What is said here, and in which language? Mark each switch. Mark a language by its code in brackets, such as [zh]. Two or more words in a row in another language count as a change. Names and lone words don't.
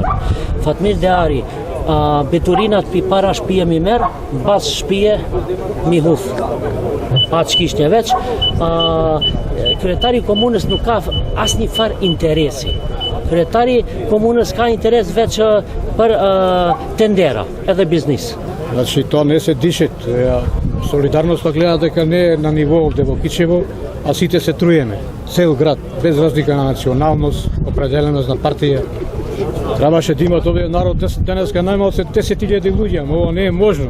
[sq] Fatmir Deari beturinat pi para shtëpie mi merr, mbas shtëpie mi huf. Pa ç'kishte veç, kryetari i komunës nuk ka asnjë far interesi. Kryetari komunës ka interes veç për tendera, edhe biznis. [mk] Значи тоа не се дишет. Солидарноста гледа дека не е на ниво овде во Кичево, а сите се труеме. Цел град, без разлика на националност, определеност на партија. Требаше да имат овде народ денеска најмал се 10.000 луѓе, но ова не е можно.